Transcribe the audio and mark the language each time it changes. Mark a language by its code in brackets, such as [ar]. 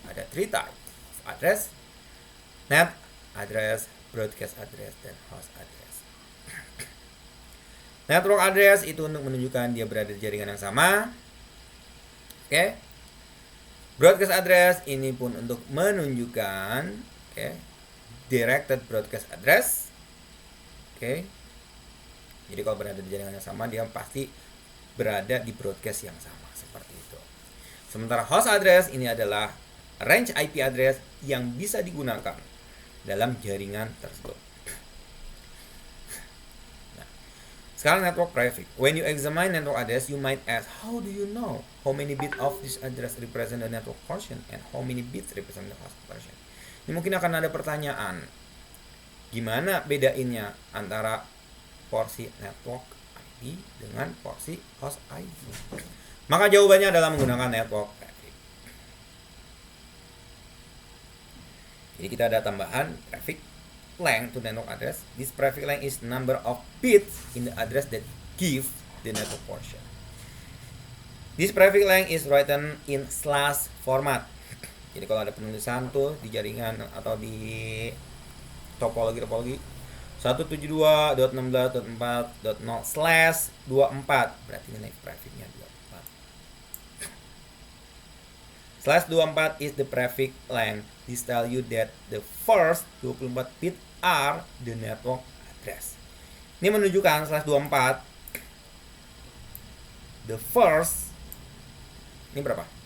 [id] Ada 3 type address, net address, broadcast address, dan host address. Network address itu untuk menunjukkan dia berada di jaringan yang sama. Oke. Broadcast address ini pun untuk menunjukkan directed broadcast address. Oke. Jadi kalau berada di jaringan yang sama, dia pasti berada di broadcast yang sama, seperti itu. Sementara host address ini adalah range IP address yang bisa digunakan dalam jaringan tersebut. Nah, sekarang network traffic. [en] When you examine network address, you might ask, how do you know how many bits of this address represent the network portion and how many bits represent the host portion? [id] Ini mungkin akan ada pertanyaan, gimana bedainnya antara porsi network ID dengan porsi host ID? Maka jawabannya adalah menggunakan network traffic. Jadi kita ada tambahan [en] prefix length to network address. This prefix length is number of bits in the address that give the network portion. This prefix length is written in slash format. [id] Jadi kalau ada penulisan tuh di jaringan atau di topologi 172.16.4.0/24, berarti ini prefixnya 24. [en] /24 is the prefix length. This tell you that the first 24 bit are the network address. [id] Ini menunjukkan /24 [en] the first, [id] ini berapa?